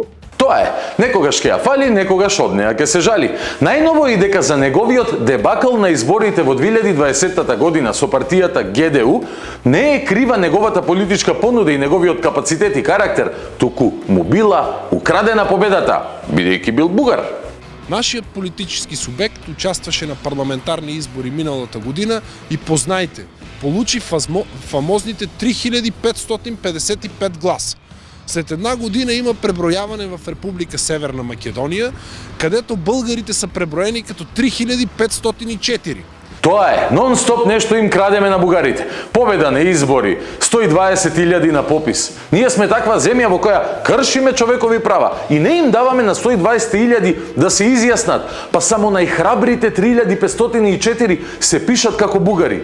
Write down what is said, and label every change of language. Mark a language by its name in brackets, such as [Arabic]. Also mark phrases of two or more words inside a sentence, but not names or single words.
[Macedonian] Тоа е, некогаш ќе ја фали, некогаш од неа ќе се жали. Најново е дека за неговиот дебакл на изборите во 2020 година со партијата ГДУ не е крива неговата политичка понуда и неговиот капацитет и карактер, туку му била украдена победата, бидејќи бил бугар. [Bulgarian] Нашиот политически субект участваше на парламентарни избори миналата година и познајте, получи фамозните 3555 гласа. След една година има пребројаване в Република Северна Македонија, кадето българите са преброени като 3504. [Macedonian] Тоа е, нон-стоп нешто им крадеме на бугарите. Победа на избори, 120.000 на попис. Ние сме таква земја во која кршиме човекови права и не им даваме на 120.000 да се изјаснат, па само најхрабрите 3504 се пишат како бугари.